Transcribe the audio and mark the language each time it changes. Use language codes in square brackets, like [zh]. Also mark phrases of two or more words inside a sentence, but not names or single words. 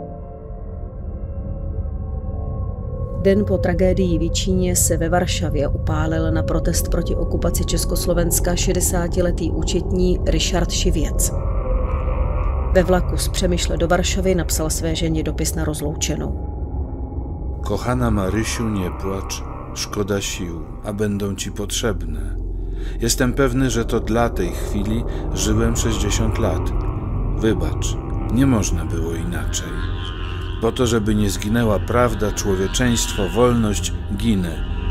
[cs] Den po tragédii v Jičíně se ve Varšavě upálil na protest proti okupaci Československa 60letý účetní Richard Šivěc. Ve vlaku z Přemyšle do Varšavy napsal své ženě dopis na rozloučenou. [pl] Kochana Marysiu, nie płacz, szkoda sił, a będą ci potrzebne. Jestem pewny, że to dla tej chwili żyłem 60 lat. Wybacz, nie można było inaczej. Po to, żeby nie zginęła prawda, człowieczeństwo, wolność, ginę.